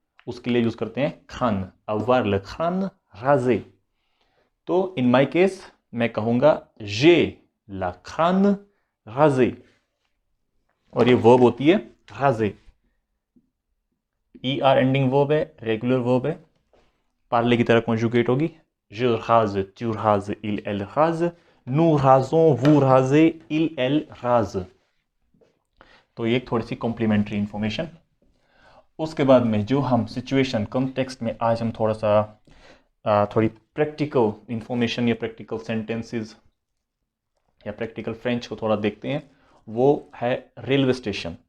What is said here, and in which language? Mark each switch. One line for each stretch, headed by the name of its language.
Hindi: उसके लिए यूज करते हैं crâne,
French: avoir le crâne rasé।
Hindi: तो
English: in my case
Hindi: मैं कहूंगा
French: j'ai la crâne rasé,
Hindi: और ये वर्ब होती है raser। ER एंडिंग वर्ब है, रेगुलर वर्ब है, पार्ले की तरह कॉन्जुगेट होगी।
French: Je rase, tu rases, il elle rase, nous rasons, vous rasez, il elle rase।
Hindi: तो ये एक थोड़ी सी कॉम्प्लीमेंट्री इंफॉर्मेशन। उसके बाद में जो हम सिचुएशन कॉन्टेक्स्ट में आज हम थोड़ा सा थोड़ी प्रैक्टिकल इंफॉर्मेशन या प्रैक्टिकल सेंटेंसेस या प्रैक्टिकल फ्रेंच को थोड़ा देखते हैं, वो है रेलवे स्टेशन।